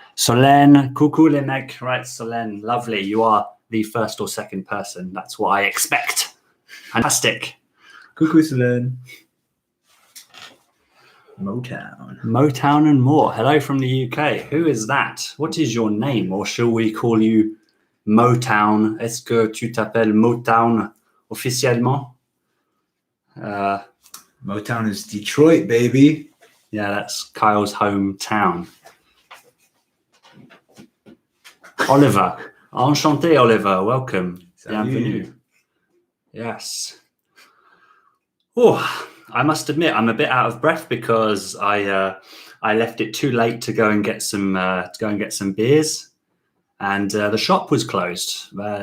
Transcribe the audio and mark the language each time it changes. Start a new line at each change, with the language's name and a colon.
English: Solène,
French: coucou les mecs.
English: Right, Solène, lovely. You are the first or second person. That's what I expect. Fantastic.
French: Coucou Solène.
English: Motown and more. Hello from the UK. Who is that? What is your name? Or shall we call you Motown?
French: Est-ce que tu t'appelles Motown officiellement?
English: Motown is Detroit, baby. Yeah, that's Kyle's hometown.
French: Oliver. Enchanté, Oliver.
English: Welcome.
French: Salut. Bienvenue.
English: Yes. Oh, I must admit, I'm a bit out of breath because I left it too late to go and get some beers, and the shop was closed.